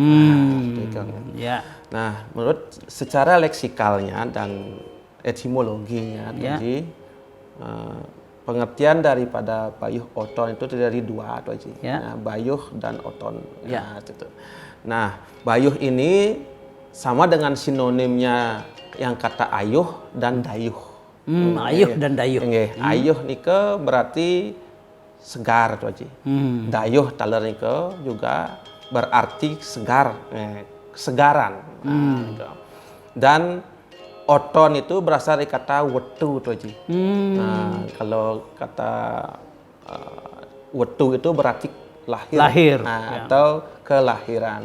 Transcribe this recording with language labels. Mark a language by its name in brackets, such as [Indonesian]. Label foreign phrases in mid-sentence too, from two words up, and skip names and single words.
[Indonesian] Nah, menurut secara leksikalnya dan etimologinya, Tuan Haji, pengertian daripada Bayuh Oton itu dari dua, Tuan Haji. Nah, Bayuh dan Oton. Nah, Bayuh ini sama dengan sinonimnya yang kata ayuh dan dayuh. Ayuh dan dayuh. Ayuh nika berarti segar, Tuan Haji. Dayuh [Sasak] taler nika [Indonesian] juga berarti segar, kesegaran. Dan Oton itu berasal dari kata wetu, Tuan Haji. Nah, kalau kata wetu itu berarti lahir. Atau kelahiran.